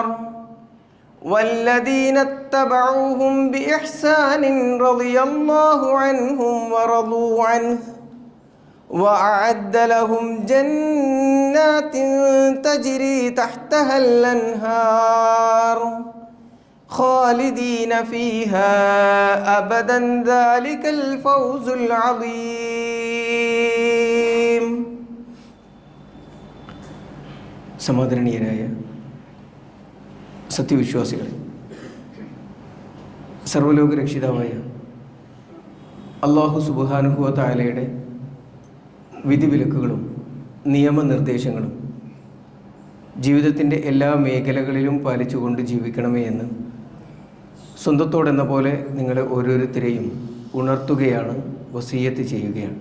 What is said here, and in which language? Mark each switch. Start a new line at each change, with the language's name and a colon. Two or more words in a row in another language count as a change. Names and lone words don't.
Arabic: والذين اتبعوهم بإحسان رضي الله عنهم ورضوا عنه وأعد لهم جنات تجري تحتها الأنهار خالدين فيها أبدا ذلك الفوز العظيم.
Malayalam: സമാദരണീയരായ സത്യവിശ്വാസികളെ, സർവ്വലോക രക്ഷിതാവായ അല്ലാഹു
Arabic: سبحانه وتعالى
Malayalam: വിധിവിലക്കുകളും നിയമനിർദ്ദേശങ്ങളും ജീവിതത്തിൻ്റെ എല്ലാ മേഖലകളിലും പാലിച്ചുകൊണ്ട് ജീവിക്കണമേ എന്ന് സ്വന്തത്തോടെന്ന പോലെ നിങ്ങളെ ഓരോരുത്തരെയും ഉണർത്തുകയാണ്, വസിയ്യത്ത് ചെയ്യുകയാണ്.